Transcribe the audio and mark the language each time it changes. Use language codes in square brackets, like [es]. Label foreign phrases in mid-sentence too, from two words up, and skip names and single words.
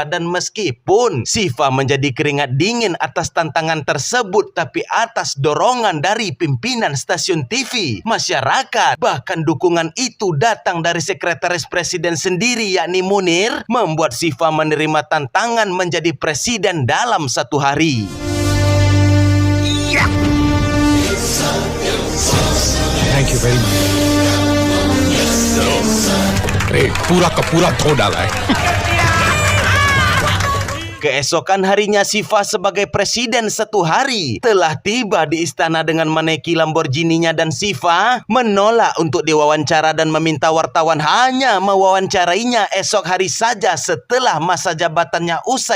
[id] Dan meskipun Sifa menjadi keringat dingin atas tantangan tersebut, tapi atas dorongan dari pimpinan stasiun TV, masyarakat, bahkan dukungan itu datang dari sekretaris presiden sendiri yakni Munir, membuat Sifa menerima tantangan menjadi presiden dalam 1 hari. [en] Thank you very much. [hi] पूरा का पूरा धो डाला है। [id] Keesokan harinya Sifa sebagai presiden 1 hari telah tiba di istana dengan menaiki Lamborghini-nya, dan Sifa menolak untuk diwawancara dan meminta wartawan hanya mewawancarainya esok hari saja setelah masa jabatannya usai.